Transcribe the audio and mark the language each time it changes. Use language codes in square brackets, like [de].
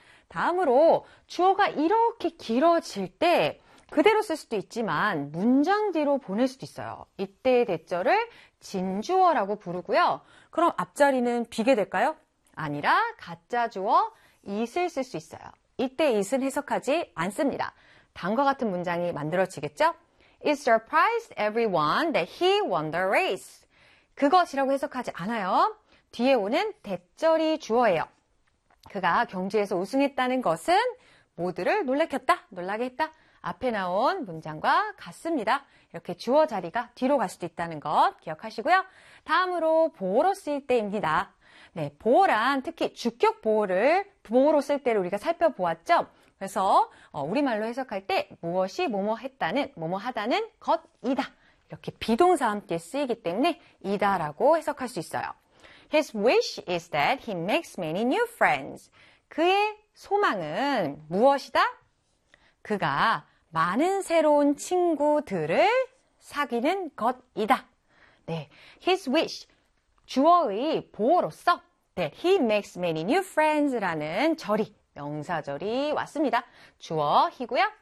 [ko] 다음으로 주어가 이렇게 길어질 때 그대로 쓸 수도 있지만 문장 뒤로 보낼 수도 있어요. 이때의 대절을 진주어라고 부르고요. 그럼 앞자리는 비게 될까요? 아니라 가짜 주어 it을 쓸 수 있어요. 이때 it은 해석하지 않습니다. 다음과 같은 문장이 만들어지겠죠? [en] It surprised everyone that he won the race. [ko] 그것이라고 해석하지 않아요. 뒤에 오는 대절이 주어예요. 그가 경주에서 우승했다는 것은 모두를 놀래켰다, 놀라게 했다. 앞에 나온 문장과 같습니다. 이렇게 주어 자리가 뒤로 갈 수도 있다는 것 기억하시고요. 다음으로 보어로 쓰일 때입니다. 네, 보어란 특히 주격 보어를 보어로 쓸 때를 우리가 살펴보았죠. 그래서 우리말로 해석할 때 무엇이 뭐뭐 했다는, 뭐뭐 하다는 것이다. 이렇게 비동사 함께 쓰이기 때문에 이다라고 해석할 수 있어요. [en] His wish is that he makes many new friends. [ko] 그의 소망은 무엇이다? 그가 많은 새로운 친구들을 사귀는 것이다. 네, [en] his wish, [ko] 주어의 보어로서 [en] that he makes many new friends [ko] 라는 절이, 명사절이 왔습니다. 주어 he고요.